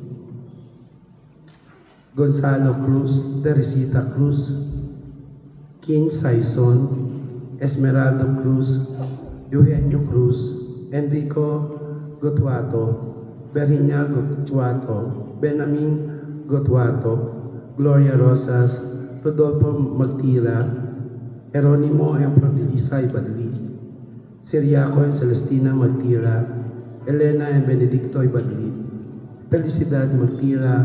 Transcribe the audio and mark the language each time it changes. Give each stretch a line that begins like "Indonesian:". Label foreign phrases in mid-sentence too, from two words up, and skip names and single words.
English: Gonzalo Cruz, Teresita Cruz, King Saison, Esmeraldo Cruz, Eugenio Cruz, Enrico Gotuato, Berinya Gotuato, Benjamin Gotuato, Gloria Rosas, Rodolfo Magtira, Jeronimo and Prodelisa Ibadli, Siriaco and Celestina Magtira, Elena and Benedicto Ibadli, Felicidad Magtira,